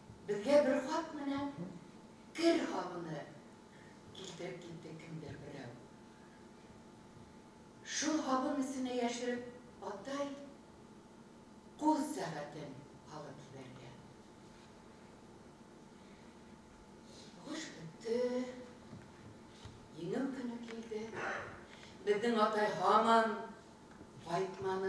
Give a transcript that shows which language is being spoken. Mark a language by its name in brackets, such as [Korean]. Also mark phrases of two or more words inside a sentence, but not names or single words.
[Tatar] Безгә бер хат менән кер хабыны килтереп китте кемдер берәү. Шул хабын өстенә яшереп атай кул сәгатен алып җибәргән. Хуш бетте. Еңеү көне килде. Безнең атай һаман кайтманы.